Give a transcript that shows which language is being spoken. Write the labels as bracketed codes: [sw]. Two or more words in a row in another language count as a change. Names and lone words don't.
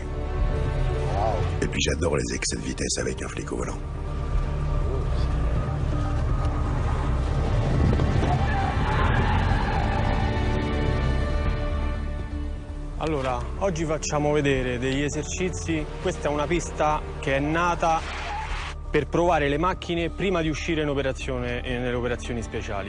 [fr] Et puis j'adore les excès de vitesse avec un flic au volant. [it] Allora, oggi facciamo vedere degli esercizi. Questa è una pista che è nata per provare le macchine prima di uscire in operazione, nelle operazioni speciali.